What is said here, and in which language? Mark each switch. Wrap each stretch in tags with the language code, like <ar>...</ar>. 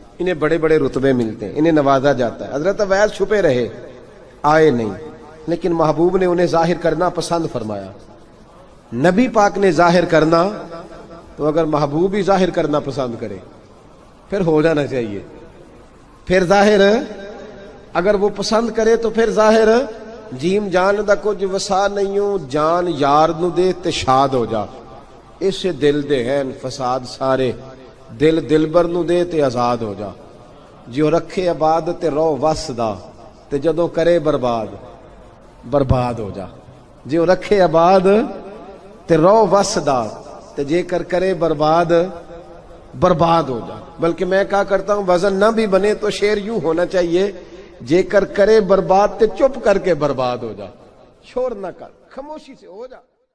<ur>انہیں بڑے بڑے رتبے ملتے ہیں, انہیں نوازا جاتا ہے. حضرت اویس چھپے رہے, آئے نہیں, لیکن محبوب نے انہیں ظاہر کرنا پسند فرمایا. نبی پاک نے ظاہر کرنا, تو اگر محبوب ہی ظاہر کرنا پسند کرے پھر ہو جانا چاہیے. پھر ظاہر اگر وہ پسند کرے تو پھر ظاہر</ur> <pa>جیم جان دا کچھ وسا نہیں ہوں, جان یار نو دے تے شاد ہو جا, اس دل دے ہیں فساد سارے, دل دلبر نو دے تے آزاد ہو جا. جو رکھے آباد تے رو وس دا, تے جدوں کرے برباد برباد ہو جا. جو رکھے آباد تے رو وس دا, تے جے کر کرے برباد برباد ہو جا.</pa> <ur>بلکہ میں کہا کرتا ہوں وزن نہ بھی بنے تو شعر یوں ہونا چاہیے</ur> <pa>جے کر کرے برباد تے چپ کر کے برباد ہو جا.</pa> <ur>شور نہ کر, خاموشی سے ہو جا.</ur>